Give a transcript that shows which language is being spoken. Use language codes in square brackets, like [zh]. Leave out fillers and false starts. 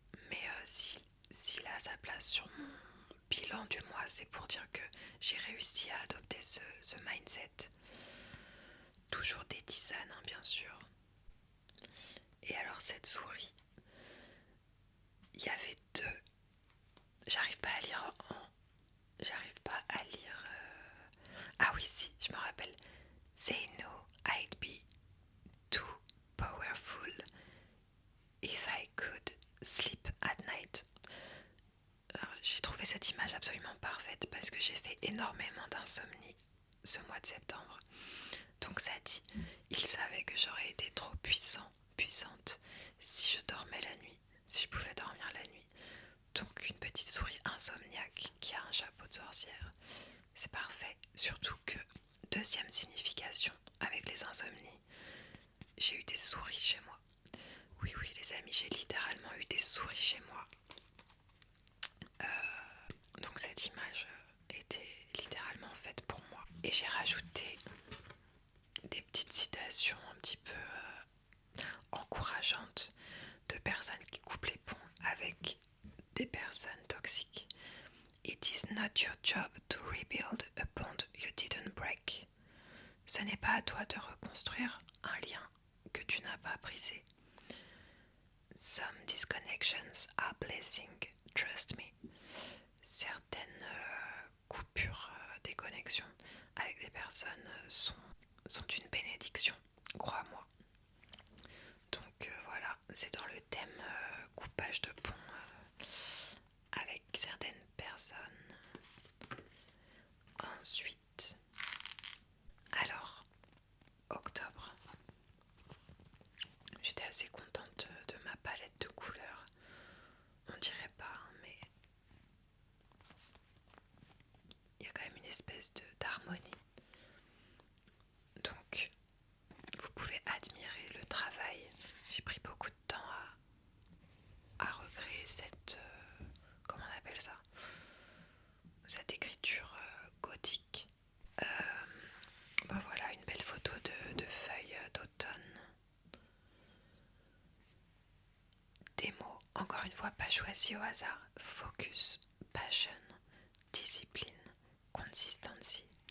[fr] Mais si là sa place sur mon bilan du mois, c'est pour dire que j'ai réussi à adopter ce mindset. Toujours des tisanes, hein, bien sûr. Et alors cette souris, il y avait deux. J'arrive pas à lire J'arrive pas à lire... Ah oui, si, je me rappelle. [en] Say no, I'd be too powerful if I could sleep at night. [fr] J'ai trouvé cette image absolument parfaite parce que j'ai fait énormément d'insomnie ce mois de septembre. Donc ça dit, il savait que j'aurais été trop puissante si je dormais la nuit, si je pouvais dormir la nuit. Donc une petite souris insomniaque qui a un chapeau de sorcière. C'est parfait, surtout que, deuxième signification avec les insomnies, j'ai eu des souris chez moi. Oui, les amis, j'ai littéralement eu des souris chez moi. Donc cette image était littéralement faite pour moi. Et j'ai rajouté des petites citations un petit peu encourageantes de personnes qui coupent les ponts avec des personnes toxiques. [en] It is not your job to rebuild a bond you didn't break. [fr] Ce n'est pas à toi de reconstruire un lien que tu n'as pas brisé. [en] Some disconnections are blessing, trust me. [fr] Certaines coupures des connexions avec des personnes sont sont une bénédiction, crois-moi. Donc voilà, c'est dans le thème coupage de pont avec certaines personnes. Ensuite, alors, octobre, j'étais assez contente de ma palette de couleurs. On dirait pas, hein, mais il y a quand même une espèce d'harmonie. Donc, vous pouvez admirer le travail. J'ai pris beaucoup de temps à recréer cette... comment on appelle ça? Cette écriture gothique. Ben voilà, une belle photo de feuilles d'automne. Des mots, encore une fois, pas choisis au hasard. [en] Focus, passion, discipline, consistency.